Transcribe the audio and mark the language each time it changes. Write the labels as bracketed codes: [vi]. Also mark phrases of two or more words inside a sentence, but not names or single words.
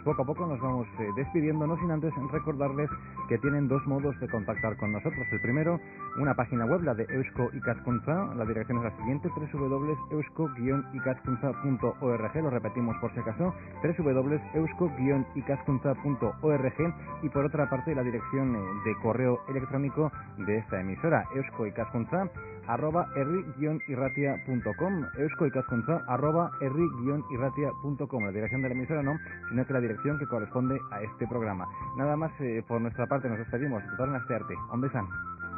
[es] Poco a poco nos vamos despidiendo, no sin antes recordarles que tienen dos modos de contactar con nosotros. El primero, una página web, la de Eusko Ikaskuntza. La dirección es la siguiente, www.eusko-ikaskuntza.org. Lo repetimos por si acaso, www.eusko-ikaskuntza.org. Y por otra parte, la dirección de correo electrónico de esta emisora, euskoikaskuntza@herri-irratia.com, euskoikaskuntza@herri-irratia.com. La dirección de la emisora no, sino que la dirección que corresponde a este programa. Nada más por nuestra parte, nos despedimos. [eu] Datorren astearte. Ondo izan.